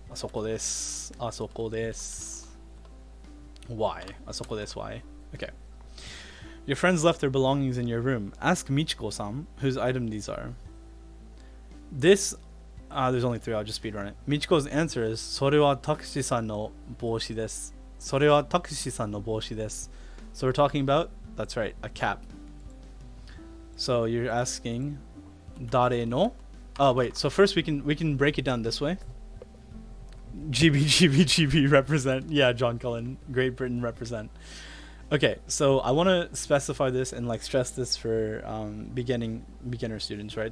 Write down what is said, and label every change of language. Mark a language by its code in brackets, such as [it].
[ja] Asoko desu. Asoko desu. [en] Why? [ja] Asoko desu, [en] why? Okay. Your friends left their belongings in your room. Ask Michiko-san whose item these are. This, there's only 3, I'll just speedrun it. Michiko's answer is, [ja] それはTakeshi-sanの帽子です。それはTakeshi-sanの帽子です. [en] So we're talking about, that's right, a cap. So you're asking, [ja] dare no? [en] Oh wait, so first we can break it down this way. GB represent. Yeah, John Cullen, Great Britain represent. Okay, so I want to specify this and like stress this for beginner students, right?